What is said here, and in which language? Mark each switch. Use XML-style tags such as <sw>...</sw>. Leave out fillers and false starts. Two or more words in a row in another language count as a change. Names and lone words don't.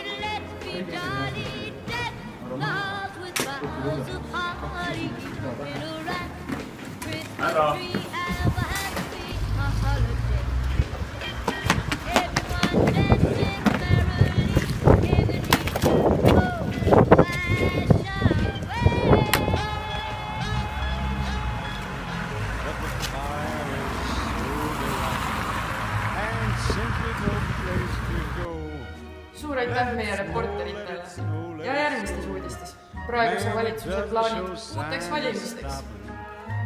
<en>let's be jolly, deck laws with boughs of holly, moving around Christmas tree, have a happy holiday. Everyone dancing merrily in the deep old fashioned way.</en> <et>Suur aitäh meie reporteritele ja järgmistes uudistes. Praeguse valitsuse plaanid uuteks valimisteks.</et>